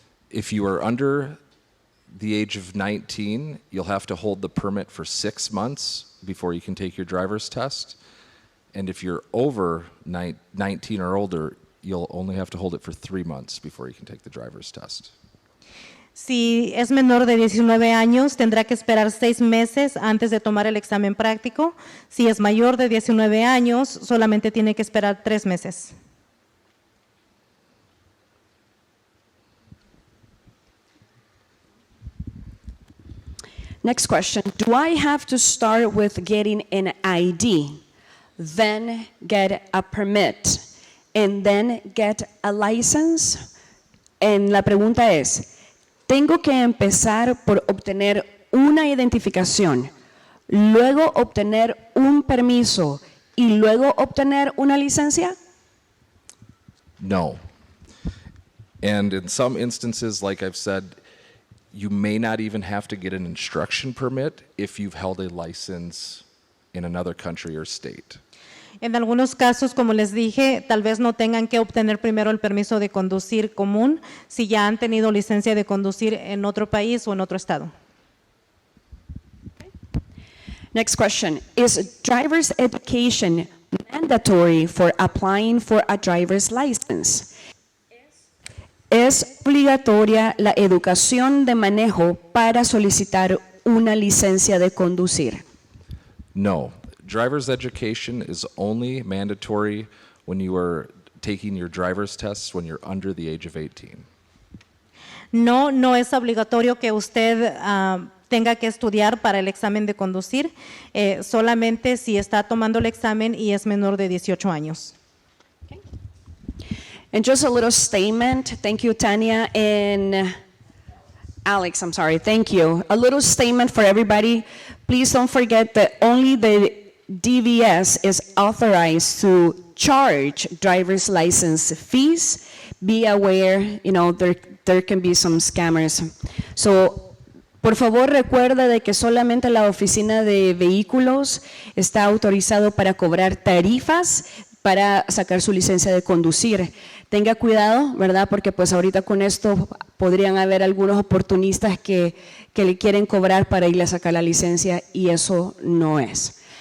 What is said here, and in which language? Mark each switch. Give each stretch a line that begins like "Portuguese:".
English: If you are under the age of 19, you'll have to hold the permit for 6 months before you can take your driver's test. And if you're over 19 or older, you'll only have to hold it for 3 months before you can take the driver's test.
Spanish: Si es menor de 19 años, tendrá que esperar 6 meses antes de tomar el examen práctico. Si es mayor de 19 años, solamente tiene que esperar 3 meses.
English: Next question. Do I have to start with getting an ID, then get a permit, and then get a license?
Spanish: La pregunta es, ¿tengo que empezar por obtener una identificación, luego obtener un permiso y luego obtener una licencia?
English: No. And in some instances, like I've said, you may not even have to get an instruction permit if you've held a license in another country or state.
Spanish: En algunos casos, como les dije, tal vez no tengan que obtener primero el permiso de conducir común si ya han tenido licencia de conducir en otro país o en otro estado.
English: Next question. Is driver's education mandatory for applying for a driver's license?
Spanish: ¿Es obligatoria la educación de manejo para solicitar una licencia de conducir?
English: No. Driver's education is only mandatory when you are taking your driver's tests when you're under the age of 18.
Spanish: No, no es obligatorio que usted tenga que estudiar para el examen de conducir, solamente si está tomando el examen y es menor de 18 años.
English: And just a little statement, thank you, Tanya, and Alex, I'm sorry, thank you. A little statement for everybody. Please don't forget that only the DVS is authorized to charge driver's license fees. Be aware, you know, there can be some scammers.
Spanish: So, por favor, recuerda de que solamente la oficina de vehículos está autorizado para cobrar tarifas para sacar su licencia de conducir. Tenga cuidado, ¿verdad? Porque pues ahorita con esto podrían haber algunos oportunistas que le quieren cobrar para irle a sacar la licencia y eso no es.